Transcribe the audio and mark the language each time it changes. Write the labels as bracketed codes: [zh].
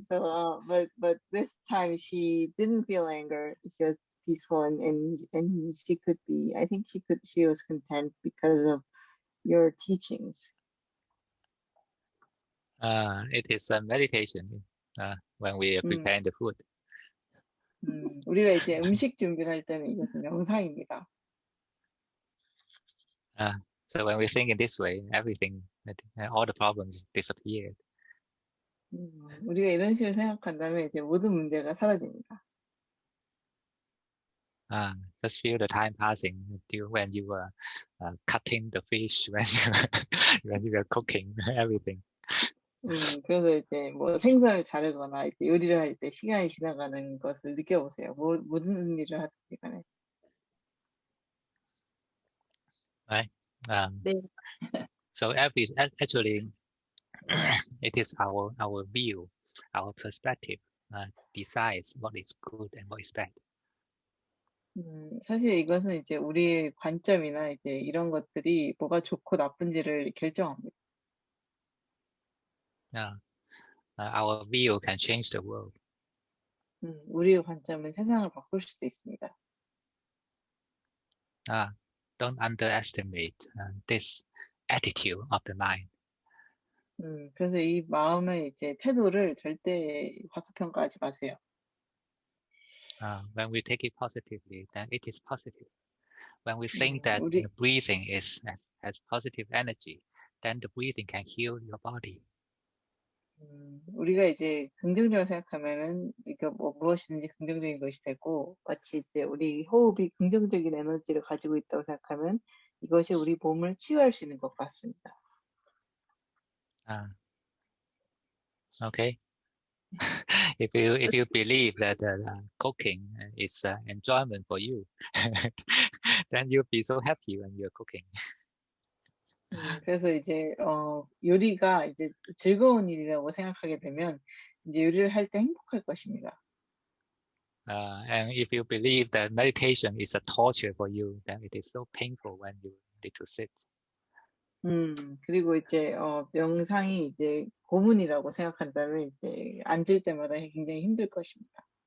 [en] So, but this time she didn't feel anger. She was peaceful and she could be. I think she was content because of your teachings. It is a meditation when we are preparing the food. [ko] 우리가 이제 음식 준비를 할 때는 이것은 명상입니다. [en] So when we think in this way, all the problems disappeared. [ko] 우리가 이런 식으로 생각한다면 이제 모든 문제가 사라집니다. [en] Just feel the time passing when you were cutting the fish, when you were cooking everything. [ko] 그래서 이제 뭐 생선을 자르거나 이제 요리를 할 때 시간이 지나가는 것을 느껴보세요. 모든 일을 하든지 간에. [en] Right. [ko] 네. [en] So actually, it is our view, our perspective decides what is good and what is bad. [ko] 사실 이것은 이제 우리의 관점이나 이제 이런 것들이 뭐가 좋고 나쁜지를 결정합니다. [en] Our view can change the world. [ko] 우리의 관점은 세상을 바꿀 수도 있습니다. [en] Don't underestimate this attitude of the mind. [ko] 그래서 이 마음의 이제 태도를 절대 과소평가하지 마세요. [en] When we take it positively, then it is positive. When we think that breathing has positive energy, then the breathing can heal your body. [ko] 우리가 이제 긍정적으로 생각하면은 그러니까 뭐 무엇이든지 긍정적인 것이 되고 마치 이제 우리 호흡이 긍정적인 에너지를 가지고 있다고 생각하면 이것이 우리 몸을 치유할 수 있는 것 같습니다. [en] Okay. If you believe that cooking is enjoyment for you, then you'll be so happy when you're cooking. [ko] 그래서 이제 요리가 이제 즐거운 일이라고 생각하게 되면 이제 요리를 할 때 행복할 것입니다. [en] And if you believe that meditation is a torture for you, then it is so painful when you need to sit. [ko] 그리고 이제 명상이 이제 고문이라고 생각한다면 이제 앉을 때마다 굉장히 힘들 것입니다.